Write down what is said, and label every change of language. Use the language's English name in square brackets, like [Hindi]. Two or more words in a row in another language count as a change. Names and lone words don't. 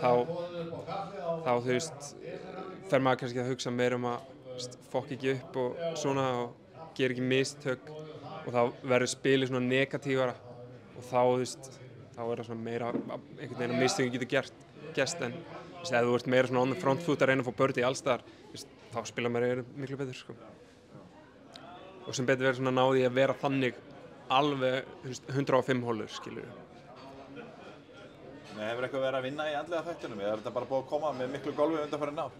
[Icelandic] Þannig að þá þá þú veist, fer maður kannski að hugsa meira að fokk ekki upp og svona og gera ekki mistök og þá verður spilið svona negatífara og þá þú veist, þá það svona meira einhvern veginn að mistökin getur gerst en þú veist, ef þú ert meira svona [English] on the front foot [Icelandic] að reyna að fá birdie alls staðar, þá spila maður miklu betur sko. Og sem betur verið svona náði að vera þannig alveg 105 hólur, skilur við. Hefur eitthvað verið að vinna í andlega þættunum eða er þetta bara búið að koma með miklu golfi undanfarin ár?